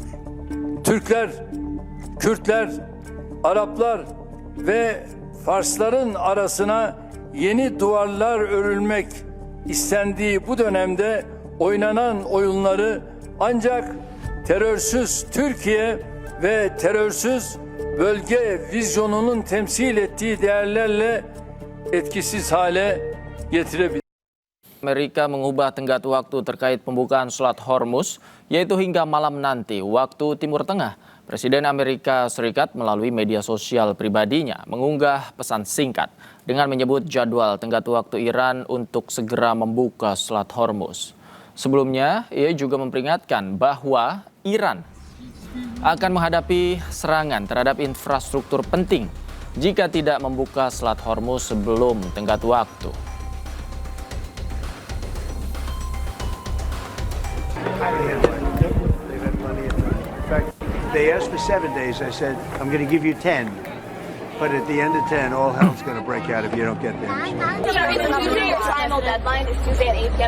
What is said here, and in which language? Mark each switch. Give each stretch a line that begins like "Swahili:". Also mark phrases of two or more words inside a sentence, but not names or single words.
Turkish: Türkler, Kürtler, Araplar ve Farsların arasına yeni duvarlar örülmek istendiği bu dönemde oynanan oyunları ancak terörsüz Türkiye ve terörsüz bölge vizyonunun temsil ettiği değerlerle etkisiz hale getirebilir.
Indonesian: Amerika mengubah tenggat waktu terkait pembukaan Selat Hormuz, yaitu hingga malam nanti waktu Timur Tengah. Presiden Amerika Serikat melalui media sosial pribadinya mengunggah pesan singkat dengan menyebut jadwal tenggat waktu Iran untuk segera membuka Selat Hormuz. Sebelumnya, ia juga memperingatkan bahwa Iran akan menghadapi serangan terhadap infrastruktur penting jika tidak membuka Selat Hormuz sebelum tenggat waktu.
English: They asked for 7 days. I said, I'm going to give you 10. But at the end of 10, all hell's going to break out if you don't get them. Tuesday, your final deadline is Tuesday at 8 p.m.